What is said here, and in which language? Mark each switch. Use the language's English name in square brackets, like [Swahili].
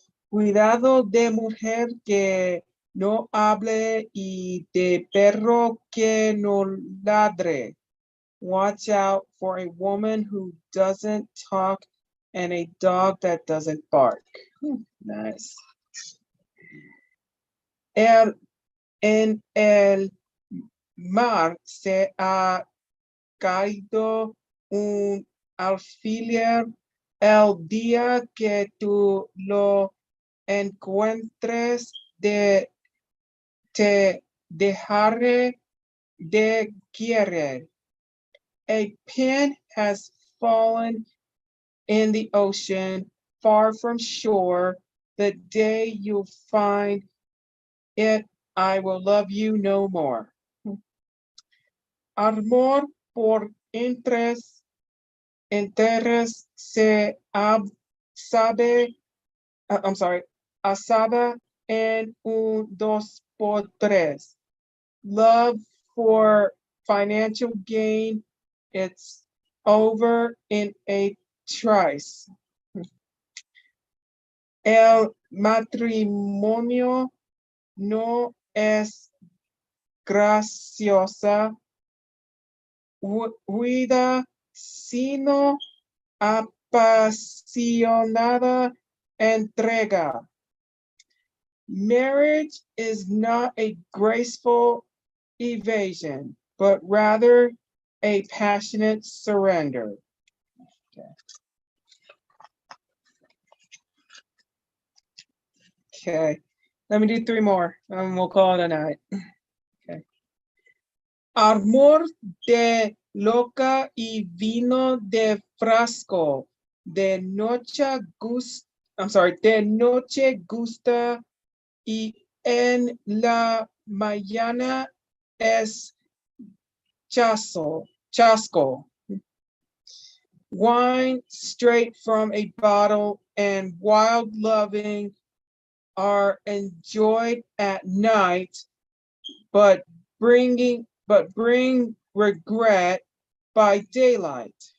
[Spanish] Cuidado de mujer que no hable y de perro que no ladre. [English] Watch out for a woman who doesn't talk and a dog that doesn't bark. Nice. [Spanish] En el mar se ha caído un alfiler. El día que tú lo encuentres, te dejaré de querer. [English] A pin has fallen in the ocean, far from shore. The day you find it, I will love you no more. [Spanish] Amor por interés se asaba en un dos por tres. [English] Love for financial gain, it's over in a trice. [Spanish] El matrimonio no es graciosa vida, sino apasionada entrega. [English] Marriage is not a graceful evasion, but rather a passionate surrender. Okay, let me do 3 more and we'll call it a night. Okay. [Spanish] Amor de loca y vino de frasco. De noche gusta y en la mañana es chasco. [English] Wine straight from a bottle and wild loving are enjoyed at night, but bring regret by daylight.